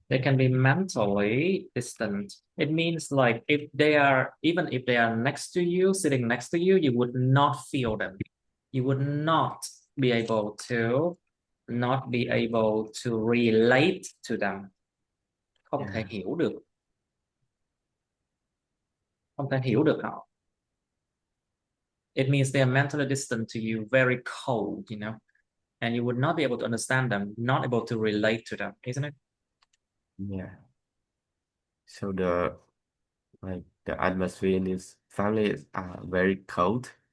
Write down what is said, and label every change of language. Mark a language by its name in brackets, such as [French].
[English] They can be mentally distant. It means like even if they are next to you, sitting next to you, you would not feel them. You would be able to not be able to relate to them. [Vietnamese] Không thể [English] Yeah, [Vietnamese] hiểu được, không thể hiểu được họ. [English] It means they are mentally distant to you, very cold, and you would not be able to understand them, not able to relate to them, isn't it? yeah. So the atmosphere in this family is very cold